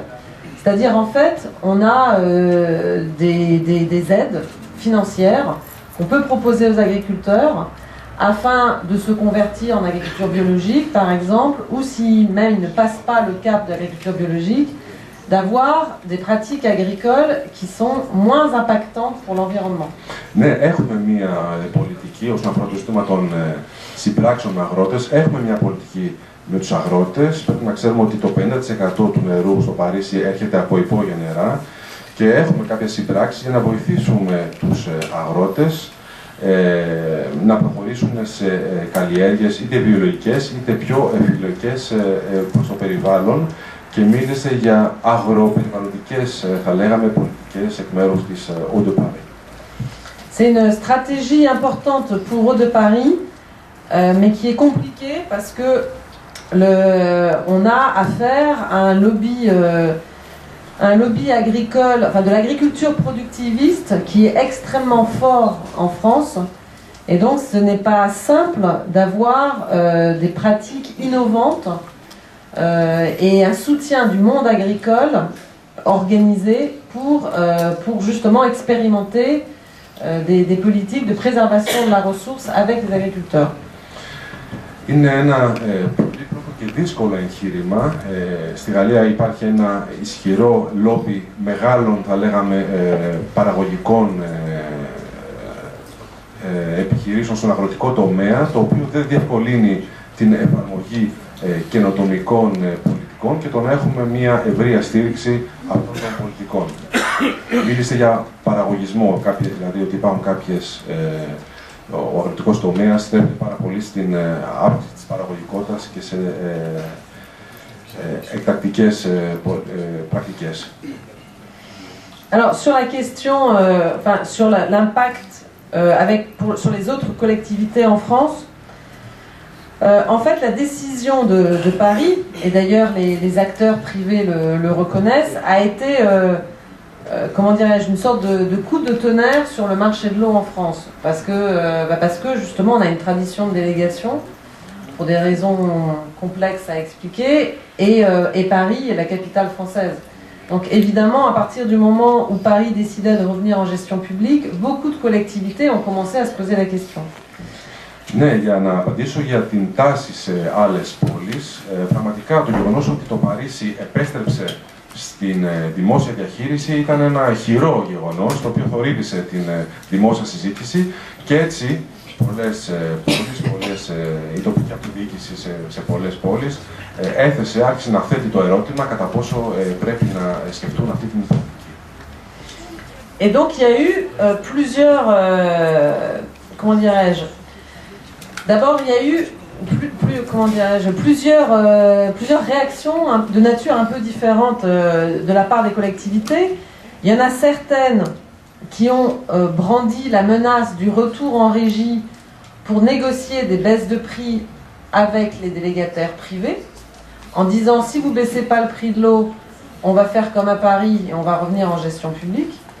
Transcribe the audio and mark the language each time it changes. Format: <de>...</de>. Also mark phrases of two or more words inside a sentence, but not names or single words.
<fr>C'est-à-dire, en fait, on a des aides financières qu'on peut proposer aux agriculteurs afin de se convertir en agriculture biologique, par exemple, ou si même ils ne passent pas le cap de l'agriculture biologique, d'avoir des pratiques agricoles qui sont moins impactantes pour l'environnement.</fr> <el>Ναι, έχουμε μια πολιτική όσον αφορά το ζήτημα των συμπράξεων με αγρότες. Έχουμε μια πολιτική με τους αγρότες. Πρέπει να ξέρουμε ότι το 50% του νερού στο Παρίσι έρχεται από υπόγεια νερά και έχουμε κάποιες συμπράξεις για να βοηθήσουμε τους αγρότες να προχωρήσουν σε καλλιέργειες είτε βιολογικές είτε πιο ευφυλλογικές προς το περιβάλλον, και μίλησε για αγροπεριβαλλοντικές, θα λέγαμε, πολιτικές εκ μέρους της Eau de Paris.</el> <fr>C'est une stratégie importante pour Eau de Paris, mais qui est compliquée parce que on a affaire à un lobby agricole, enfin de l'agriculture productiviste qui est extrêmement fort en France, et donc ce n'est pas simple d'avoir des pratiques innovantes et un soutien du monde agricole organisé pour justement expérimenter des politiques de préservation de la ressource avec les agriculteurs.</fr> <el>Είναι ένα πολύπλοκο και δύσκολο εγχείρημα. Στη Γαλλία υπάρχει ένα ισχυρό λόμπι μεγάλων, θα λέγαμε, παραγωγικών επιχειρήσεων στον αγροτικό τομέα, το οποίο δεν διευκολύνει την εφαρμογή καινοτομικών πολιτικών και το να έχουμε μια ευρεία στήριξη αυτών των πολιτικών. Μίλησε για παραγωγισμό, δηλαδή ότι υπάρχουν κάποιες ο αγροτικός τομέας στρέφεται πάρα πολύ στην αύξηση της παραγωγικότητας και σε εκτακτικές πρακτικές.</el> <fr>Alors sur la question, enfin sur l'impact sur les autres collectivités en France, en fait la décision de Paris, et d'ailleurs les acteurs privés le reconnaissent, a été, comment dirais-je, une sorte de coup de tonnerre sur le marché de l'eau en France. Parce que justement on a une tradition de délégation, pour des raisons complexes à expliquer, et Paris est la capitale française. Donc évidemment, à partir du moment où Paris décidait de revenir en gestion publique, beaucoup de collectivités ont commencé à se poser la question.</fr> <el>Ναι, για να απαντήσω για την τάση σε άλλες πόλεις, πραγματικά το γεγονός ότι το Παρίσι επέστρεψε στην δημόσια διαχείριση ήταν ένα χειρό γεγονός, το οποίο θωρύβησε την δημόσια συζήτηση και έτσι η τοπική αυτοδιοίκηση σε πολλές πόλεις άρχισε να θέτει το ερώτημα κατά πόσο πρέπει να σκεφτούν αυτή την πολιτική.</el> <fr>Et donc il y a eu plusieurs, comment dirais-je, d'abord il y a eu plusieurs réactions de nature un peu différente de la part des collectivités. Il y en a certaines qui ont brandi la menace du retour en régie pour négocier des baisses de prix avec les délégataires privés, en disant si vous ne baissez pas le prix de l'eau, on va faire comme à Paris et on va revenir en gestion publique.</fr>